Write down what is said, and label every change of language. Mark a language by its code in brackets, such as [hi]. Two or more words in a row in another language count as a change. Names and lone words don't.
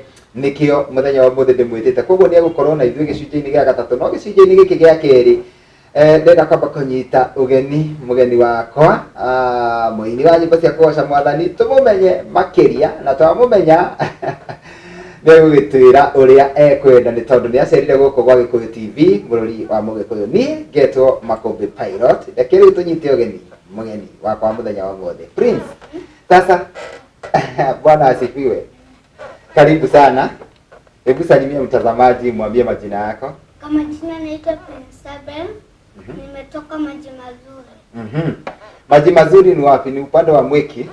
[ki] Nikio muthenya wa muthi ndimwitite koguo ni egukorwo na ithuĩ gĩcunjĩ-inĩ gĩa gatatu no gĩcunjĩ-inĩ gĩkĩ gĩa kerĩ ndenda kwamba kũnyita mugeni wakwa mũini wa nyĩmbo cia kũgoca Mwathani tũmũmenye makĩria na twamũmenya nĩgũgĩtwĩra ũrĩa ekwenda nĩ tondũ nĩ acerire gũkũ gwa Gikuyu TV bũrũri wa Mũgĩkũyũ. Niĩ ngetwo Makũmbĩ Pilot, reke rĩu tũnyite mugeni wakwa mũthenya wa muthi. [sw] Prince, sasa Bwana asifiwe. Karibu sana. Hebu salimia mtazamaji, mwambie majina yako. Kama jina naitwa Prince Abel. Nimetoka Maji Mazuri. Maji Mazuri ni wapi? Ni upande wa Mweki?